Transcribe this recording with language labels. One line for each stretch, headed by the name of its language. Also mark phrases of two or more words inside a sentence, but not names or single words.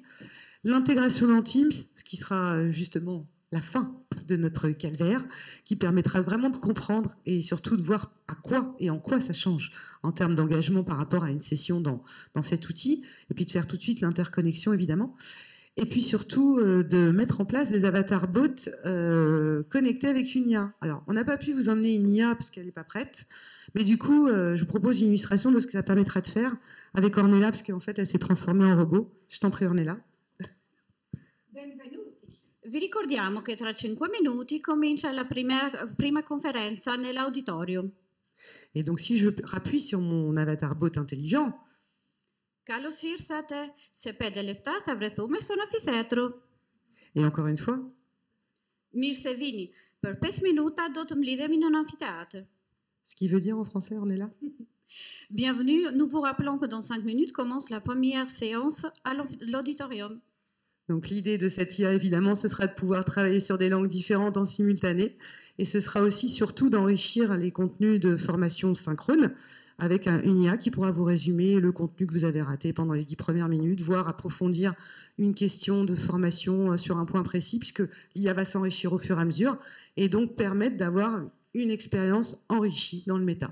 French: L'intégration dans Teams, ce qui sera justement la fin de notre calvaire, qui permettra vraiment de comprendre et surtout de voir à quoi et en quoi ça change en termes d'engagement par rapport à une session dans cet outil, et puis de faire tout de suite l'interconnexion, évidemment. Et puis surtout de mettre en place des avatars bots connectés avec une IA. Alors, on n'a pas pu vous emmener une IA parce qu'elle n'est pas prête, mais du coup, je vous propose une illustration de ce que ça permettra de faire avec Ornella, parce qu'en fait, elle s'est transformée en robot. Je t'en prie, Ornella.
Italian: Vi ricordiamo che tra 5 minuti comincia la prima conferenza nell'auditorium.
French: Et donc, si je rappuie sur mon avatar bot intelligent,
Greek: Καλώς ήρθατε σε 5 λεπτά θα βρεθούμε στον αμφιθέατρο.
French: Et encore une fois.
Albanian: Mirse vini, per 5 minuta do të mlidhemi në amfiteatër.
French: Ce qui veut dire en français, Ornella? Bienvenue. Nous vous rappelons que dans 5 minutes commence la première séance à l'auditorium. Donc l'idée de cette IA, évidemment, ce sera de pouvoir travailler sur des langues différentes en simultané. Et ce sera aussi surtout d'enrichir les contenus de formation synchrone avec une IA qui pourra vous résumer le contenu que vous avez raté pendant les 10 premières minutes, voire approfondir une question de formation sur un point précis, puisque l'IA va s'enrichir au fur et à mesure, et donc permettre d'avoir une expérience enrichie dans le méta.